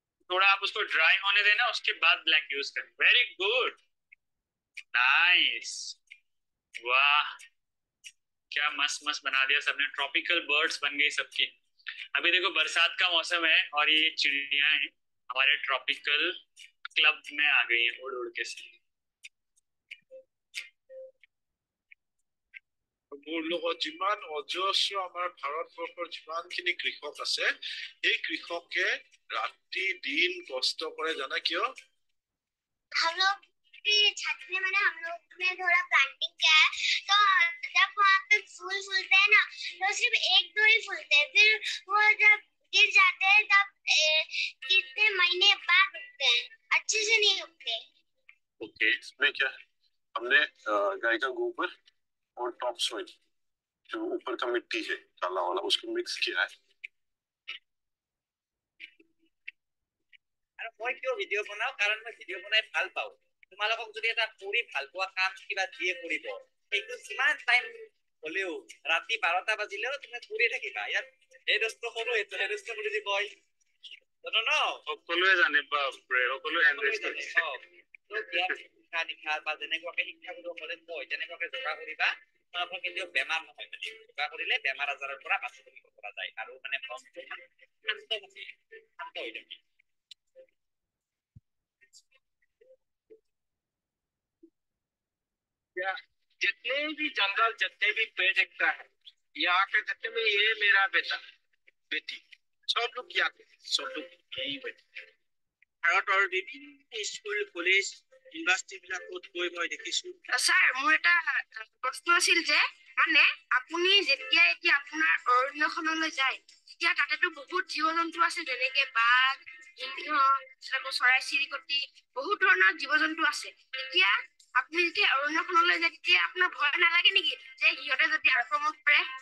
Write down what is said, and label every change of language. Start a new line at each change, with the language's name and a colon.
Hindi: थोड़ा आप उसको ड्राई होने देना उसके बाद ब्लैक यूज करें वेरी गुड नाइस वाह क्या मस्त मस्त बना दिया सबने ट्रॉपिकल बर्ड्स बन गई सबकी अभी देखो बरसात का मौसम है और ये चिड़िया हैं हमारे ट्रॉपिकल क्लब में आ गई हैं उड़ उड़ के से
Assamese: মোৰ লগত যিমান অজস্ৰ আমাৰ ভাৰতবৰ্ষৰ যিমানখিনি কৃষক আছে এই কৃষকে ৰাতি দিন কষ্ট কৰে জানা কিয়
Hindi: हम लोग छत में मैंने हम लोग ने थोड़ा प्लांटिंग किया है तो जब वहाँ पे फूल फूलते हैं ना तो सिर्फ एक दो ही फूलते हैं फिर वो जब गिर जाते हैं तब कितने महीने बाद उगते हैं अच्छे से नहीं उगते ओके इसमें क्या है हमने गाय का गोबर और टॉप सोइल जो ऊपर का मिट्टी है काला वाला उसको मिक्स किया है
Assamese: আৰু মই কিয় ভিডিঅ' বনাও কাৰণ মই ভিডিঅ' বনাই ভাল পাওঁ তোমালোকক যদি এটা কৰি ভাল পোৱা কাম কিবা দিয়ে কৰিব সেইটো কিমান টাইম হলেও ৰাতি 12টা বাজিলেও তুমি কৰি থাকিবা ইয়াত এই দস্ত সৰু এইটো এই দস্ত বুলি যে কয় জানো ন সকলোৱে জানে বাপৰে সকলোৱে এনজয় কৰে তো শিক্ষা দীক্ষা বা যেনেকুৱাকে শিক্ষাগুৰুসকলে কয় তেনেকুৱাকে যোগা কৰিবা তোমালোকৰ কিন্তু বেমাৰ নহয় মানে যোগা কৰিলে বেমাৰ আজাৰৰ পৰা বাচিব পৰা যায় আৰু মানে মনটো শান্ত হৈ থাকে
Hindi: जितने भी जंगल जितने भी पेड़ दिखता है यहाँ के जितने में ये मेरा बेटा बेटी सब लोग यहाँ के सब लोग यही बेटे
Assamese: ভাৰতৰ বিভিন্ন স্কুল কলেজ ইউনিভাৰ্চিটি বিলাকত গৈ মই দেখিছো স্যার মোৰ এটা প্ৰশ্ন আছিল যে মানে আপুনি যেতিয়া এতিয়া আপোনাৰ অৰণ্যখনলৈ যায় তেতিয়া তাতেতো বহুত জীৱ-জন্তু আছে যেনেকে বাঘ সিংহ চৰাই চিৰিকটি বহুত ধৰণৰ জীৱ-জন্তু আছে তেতিয়া আপুনি যেতিয়া অৰণ্যখনলৈ যায় তেতিয়া আপোনাৰ ভয় নালাগে নেকি যে সিহঁতে যদি আক্ৰমণ কৰে?